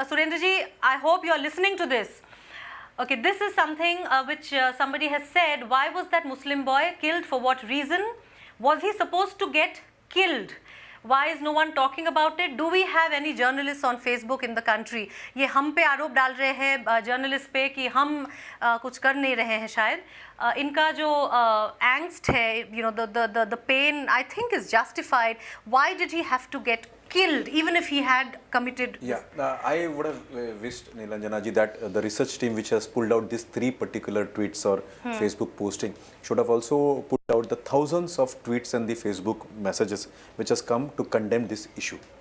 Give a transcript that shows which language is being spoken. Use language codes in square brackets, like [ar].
[en] Surendra ji, I hope you are listening to this. Okay, this is something which somebody has said. Why was that Muslim boy killed? For what reason? Was he supposed to get killed? Why is no one talking about it? Do we have any journalists on Facebook in the country? [hi] ये हम पे आरोप डाल रहे हैं journalist पे कि हम कुछ कर नहीं रहे हैं शायद। इनका जो [en] angst है, the pain, I think is justified. Why did he have to get killed even if he had committed? I would have wished, Nilanjana ji, that the research team which has pulled out these 3 particular tweets or Facebook posting should have also put out the thousands of tweets and the Facebook messages which has come to condemn this issue.